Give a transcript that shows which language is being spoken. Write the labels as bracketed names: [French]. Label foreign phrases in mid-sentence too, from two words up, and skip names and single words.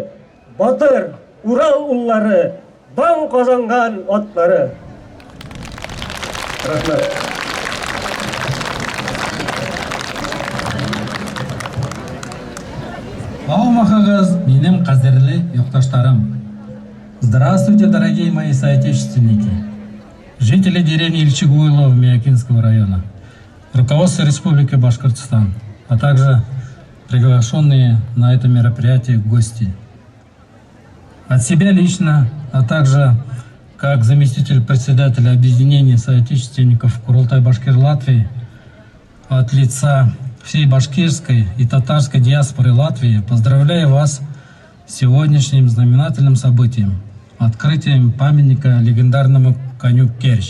[Bashkir] Батыр, Урал уллары, дан казанган атлары. Рәхмәт. Аумахагыз, минем кадерле якташтарым. [Russian] Здравствуйте, дорогие мои соотечественники, жители деревни Ильчегуйлова Миякинского района, руководство Республики Башкортостан, а также приглашенные на это мероприятие гости. От себя лично, а также как заместитель председателя объединения соотечественников Курултай-Башкир Латвии, от лица всей башкирской и татарской диаспоры Латвии поздравляю вас с сегодняшним знаменательным событием – открытием памятника легендарному коню Керчь.